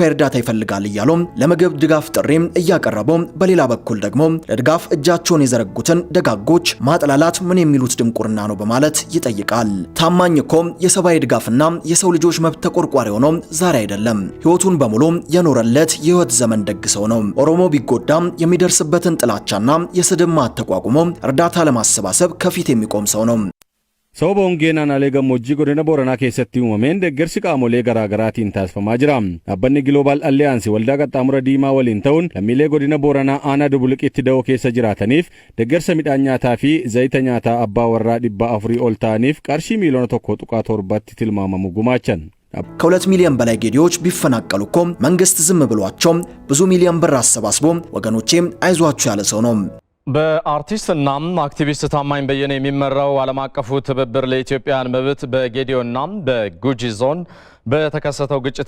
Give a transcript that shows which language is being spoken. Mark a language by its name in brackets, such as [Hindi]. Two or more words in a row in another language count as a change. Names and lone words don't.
[Amharic] እርዳታ ይፈልጋል እያሉ ለምግብ ድጋፍ ጥሪ እያቀረቡ፣ በሌላ በኩል ደግሞ ለድጋፍ እጃቸውን የዘረጉትን ደጋጎች ማጥላላት ምን የሚሉት ድንቁርና ነው በማለት ይጠይቃል። ታማኝ እኮ የሰብአዊ ድጋፍና የሰው ልጆች መብት ተቆርቋሪ ሆኖ ዛሬ አይደለም ህይወቱን በሙሉ የኖረለት የህይወት ዘመን ደግሰው ነው። ኦሮሞ ቢጎዳም የሚደርስበትን ጥላቻና የስድብ ማት ተቋቁሞ እርዳታ ለማሰባሰብ ከፊት የሚቆም ሰው ነው። [Oromo] Sababa hongeen aanaalee gammoojjii godina Booranaa keessatti uumameen deeggarsi qaamolee garaa garaatiin taasifamaa jira. Dhaabbanni Global Alliance waldaa qaxxaamura diimaa waliin ta'uun lammiilee godina Booranaa aanaa Dubuliqitti da'oo keessa jiraataniif deeggarsa midhaan nyaataa fi zayita nyaataa abbaa warraa 400 ol ta'aniif qarshii miiliyoona 1.7 tilmaamamu gumaachan. [Amharic] ከ2 ሚሊዮን በላይ ጌዲዎች ቢፈናቀሉ እኮ መንግስት ዝም ብሏቸው ብዙ ሚሊዮን ብር አሰባስቦ ወገኖቼ አይዟችሁ ያለ ሰው ነው። በአርቲስትና አክቲቪስት ታማኝ በየነ የሚመራው ዓለም አቀፉ ትብብር ለኢትዮጵያውያን መብት በጌዲዮና በጉጂ ዞን በተከሰተው ግጭት